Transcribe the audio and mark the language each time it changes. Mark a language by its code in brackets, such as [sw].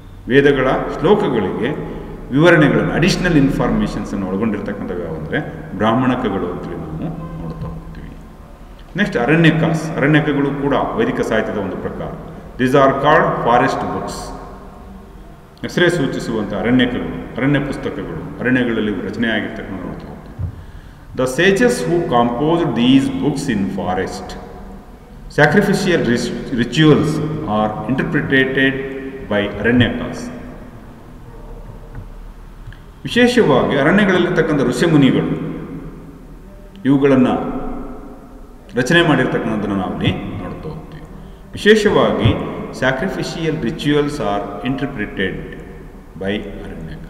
[kn] ವೇದಗಳ ಶ್ಲೋಕಗಳಿಗೆ ವಿವರಣೆಗಳನ್ನು, ಅಡಿಷನಲ್ ಇನ್ಫಾರ್ಮೇಷನ್ಸನ್ನು ಒಳಗೊಂಡಿರ್ತಕ್ಕಂಥವು ಯಾವಂದರೆ ಬ್ರಾಹ್ಮಣಕಗಳು ಅಂತೇಳಿ ನಾವು ನೋಡ್ತಾ ಹೋಗ್ತೀವಿ. ನೆಕ್ಸ್ಟ್ ಅರಣ್ಯಕಗಳು ಕೂಡ ವೈದಿಕ ಸಾಹಿತ್ಯದ ಒಂದು ಪ್ರಕಾರ. [en] These are called forest books. [kn] ಹೆಸರೇ ಸೂಚಿಸುವಂಥ ಅರಣ್ಯ ಪುಸ್ತಕಗಳು, ಅರಣ್ಯಗಳಲ್ಲಿ ರಚನೆ ಆಗಿರ್ತಕ್ಕಂಥ ನೋಡ್ತಾ ಹೋಗ್ತೀವಿ. [en] The sages who composed these books in forest, sacrificial rituals are interpreted by Aranyakas. [kn] ವಿಶೇಷವಾಗಿ ಅರಣ್ಯಗಳಲ್ಲಿರ್ತಕ್ಕಂಥ ಋಷಿಮುನಿಗಳು ಇವುಗಳನ್ನು ರಚನೆ ಮಾಡಿರ್ತಕ್ಕಂಥದ್ದನ್ನು ನಾವಿಲ್ಲಿ ನೋಡ್ತಾ ಹೋಗ್ತೀವಿ. [en] ವಿಶೇಷವಾಗಿ sacrificial rituals are interpreted by ಅರಣ್ಯ.